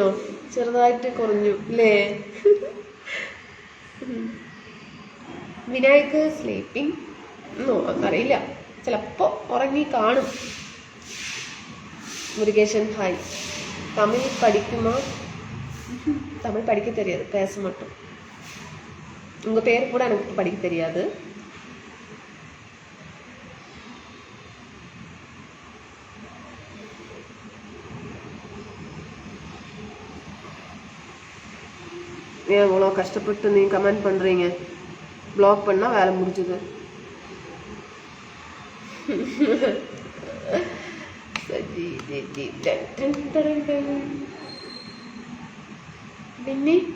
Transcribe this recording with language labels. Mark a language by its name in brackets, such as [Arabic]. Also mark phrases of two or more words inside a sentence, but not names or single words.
[Malayalam] ചെറുതായിട്ട് കുറഞ്ഞു അല്ലേ? വിനായക് സ്ലീപ്പിംഗ് എന്നോ അറിയില്ല, ചിലപ്പോൾ ഉറങ്ങി കാണും. മുരുകേശൻ ഹായ്. തമിഴ് പഠിക്കുമോ? [Tamil] தமிழ் படிக்க தெரியாது, பேச மட்டும். உங்கள் பேர் கூட எனக்கு படிக்க தெரியாது. ஏன் இவ்வளோ கஷ்டப்பட்டு நீங்கள் கமெண்ட் பண்ணுறீங்க? ப்ளாக் பண்ணால் வேலை முடிஞ்சுது. [Malayalam] പിന്നെ